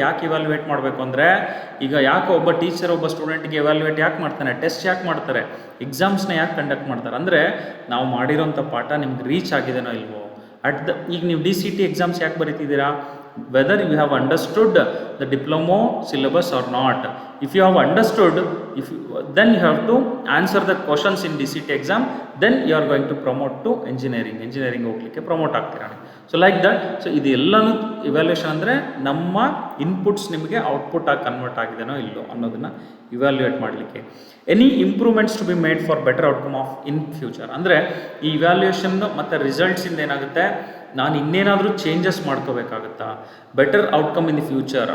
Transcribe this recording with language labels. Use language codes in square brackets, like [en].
[kn] ಯಾಕೆ ಇವ್ಯಾಲ್ಯೂಯೇಟ್ ಮಾಡಬೇಕು ಅಂದರೆ, ಈಗ ಯಾಕೆ ಒಬ್ಬ ಟೀಚರ್ ಒಬ್ಬ ಸ್ಟೂಡೆಂಟ್ಗೆ ಇವ್ಯಾಲ್ಯೂಯೇಟ್ ಯಾಕೆ ಮಾಡ್ತಾನೆ, ಟೆಸ್ಟ್ ಯಾಕೆ ಮಾಡ್ತಾರೆ, ಎಕ್ಸಾಮ್ಸ್ನ ಯಾಕೆ ಕಂಡಕ್ಟ್ ಮಾಡ್ತಾರೆ ಅಂದರೆ, ನಾವು ಮಾಡಿರೋಂಥ ಪಾಠ ನಿಮ್ಗೆ ರೀಚ್ ಆಗಿದೆನೋ ಇಲ್ವೋ. ಈಗ ನೀವು DCT ಎಕ್ಸಾಮ್ಸ್ ಯಾಕೆ ಬರೀತಿದ್ದೀರಾ? [en] Whether you have understood the diploma syllabus are not. If you have understood, then you have to answer the questions in DCT exam, then you are going to promote to engineering [kn] ಹೋಗಲಿಕ್ಕೆ promote ಆಗ್ತೀರಾ. [en] So like that. [kn] So ಇದೆಲ್ಲನೂ evaluation ಅಂದರೆ ನಮ್ಮ inputs ನಿಮಗೆ output ಆಗಿ convert ಆಗಿದೆನೋ ಇಲ್ಲೋ ಅನ್ನೋದನ್ನು evaluate ಮಾಡಲಿಕ್ಕೆ. [en] Any improvements to be made for better outcome of in future. [kn] ಅಂದರೆ ಈ ಇವ್ಯಾಲ್ಯೂಯೇಷನ್ ಮತ್ತು ರಿಸಲ್ಟ್ಸಿಂದ ಏನಾಗುತ್ತೆ, ನಾನು ಇನ್ನೇನಾದರೂ changes ಮಾಡ್ಕೋಬೇಕಾಗುತ್ತಾ, [en] Better outcome in the future.